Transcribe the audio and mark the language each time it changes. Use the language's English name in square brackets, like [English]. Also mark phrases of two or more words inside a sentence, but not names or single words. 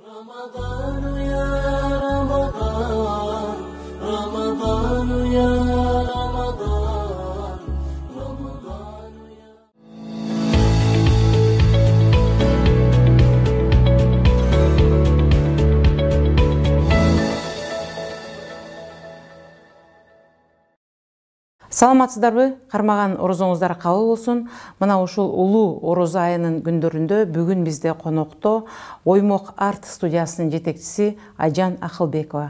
[Arabic] رمضان يا رمضان رمضان يا رمضان رمضان يا [Kyrgyz] Саламатсыздарбы? Кармаган орозоңуздар кабыл болсун. Мына ушул улуу ороз айынын күндөрүндө бүгүн бизде конокто Оймок арт студиясынын жетекчиси Айжан Акылбекова.